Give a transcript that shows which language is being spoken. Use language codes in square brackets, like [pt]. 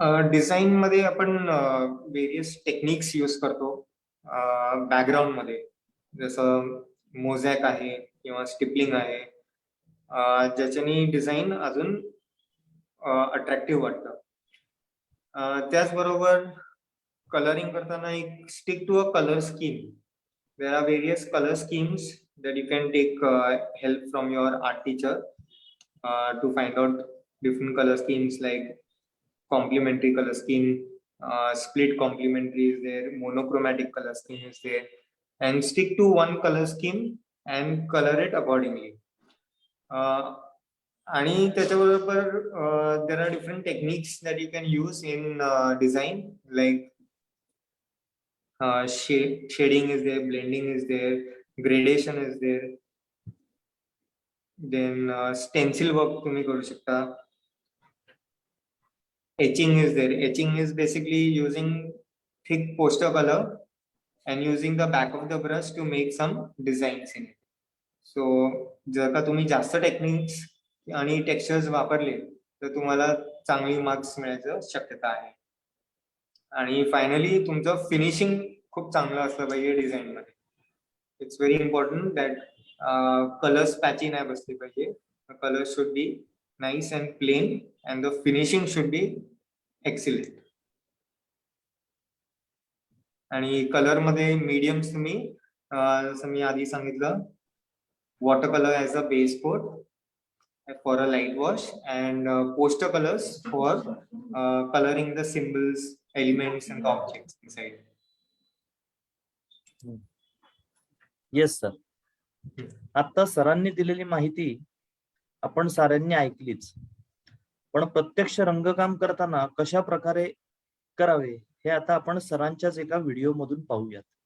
[mr] Design मध्ये आपण various techniques use करतो बॅकग्राऊंड मध्ये, जसं मोझॅक आहे किंवा स्टिपलिंग आहे, ज्याच्याने डिझाईन अजून अट्रॅक्टिव्ह वाटतं. त्याचबरोबर कलरिंग करताना [en] एक stick to a colour scheme. There are various colour schemes that you can take help from your art teacher to find out different color schemes like complementary color scheme, split complementary is there, monochromatic color scheme is there, and stick to one color scheme and color it accordingly. [mr] आणि त्याच्याबरोबर [en] there are different techniques that you can use in design like shading is there, blending is there, gradation is there, then stencil work [mr] तुम्ही करू शकता. [en] Etching is there. Etching is basically using thick poster color and using the back of the brush to make some designs in it. [mr] So जर का तुम्ही जास्त techniques आणि textures वापरले तर तुम्हाला चांगली मार्क्स मिळायची शक्यता आहे. आणि फायनली तुमचं फिनिशिंग खूप चांगलं असलं पाहिजे डिझाईन मध्ये. [en] It's very important that colors patchy [mr] नाही बसले पाहिजे. [en] The colors should be nice and plain and the finishing should be excellent. [mr] आणि कलर मध्ये मीडियम्स तुम्ही जसं मी आधी सांगितलं, [en] Water colour as a base coat for a light wash and poster colors for coloring the symbols, elements and the objects inside. [mr] Yes sir. आता सरांनी दिलेली माहिती आपण साऱ्यांनी ऐकलीच, पण प्रत्यक्ष रंगकाम करताना कशा प्रकारे करावे हे आता आपण सरांच्याच एका व्हिडिओ मधून पाहूयात.